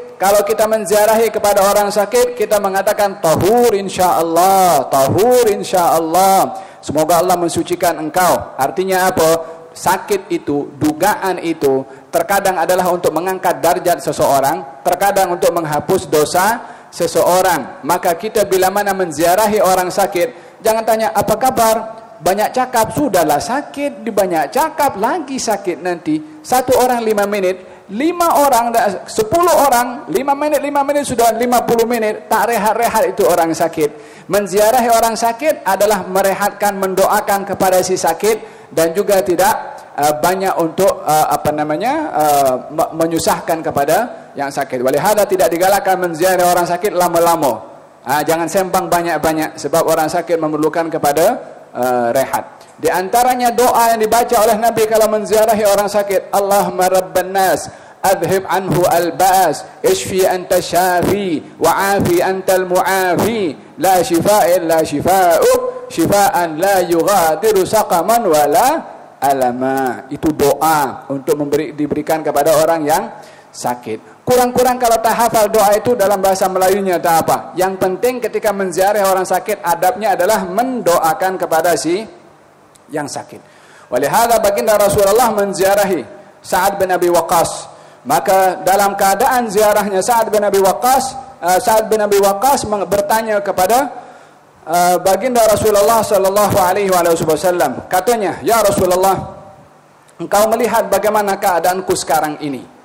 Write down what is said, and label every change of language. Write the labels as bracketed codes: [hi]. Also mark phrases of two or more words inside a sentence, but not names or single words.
[ms] Kalau kita menziarahi kepada orang sakit, kita mengatakan [ar] طهور إن شاء الله, طهور إن شاء الله. [ms] Semoga Allah mensucikan engkau. Artinya apa? Sakit itu, dugaan itu terkadang adalah untuk mengangkat darjat seseorang, terkadang untuk menghapus dosa seseorang. Maka kita bila mana menziarahi orang sakit, jangan tanya apa kabar, banyak cakap, sudahlah sakit, dibanyak cakap lagi sakit nanti. 1 orang 5 menit, 5 orang, 10 orang, 5 menit sudah 50 menit, tak rehat-rehat itu orang sakit. Menziarahi orang sakit adalah merehatkan, mendoakan kepada si sakit, dan juga tidak banyak untuk menyusahkan kepada yang sakit. Walihada tidak digalakkan menziarahi orang sakit lama-lama. Jangan sembang banyak-banyak, sebab orang sakit memerlukan kepada rehat. Di antaranya doa yang dibaca oleh Nabi kalau menziarahi orang sakit, [ar] اللهم رب الناس أذهب عنه البأس اشف أنت شافي وعاف أنت المعافي لا شفاء إلا شفاؤك شفاء لا يغادر سقما ولا ألما. [ms] Itu doa untuk diberikan kepada orang yang sakit. Kurang-kurang kalau tak hafal doa itu dalam bahasa Melayunya tak apa. Yang penting ketika menziarahi orang sakit, adabnya adalah mendoakan kepada si yang sakit. Walihada baginda Rasulullah menziarahi Sa'ad bin Abi Waqqas. Maka dalam keadaan ziarahnya Sa'ad bin Abi Waqqas bertanya kepada baginda Rasulullah [ar] صلى الله عليه وسلم. [ms] Katanya, [ar] "يا رسول الله, [ms] engkau melihat bagaimana keadaanku sekarang ini?"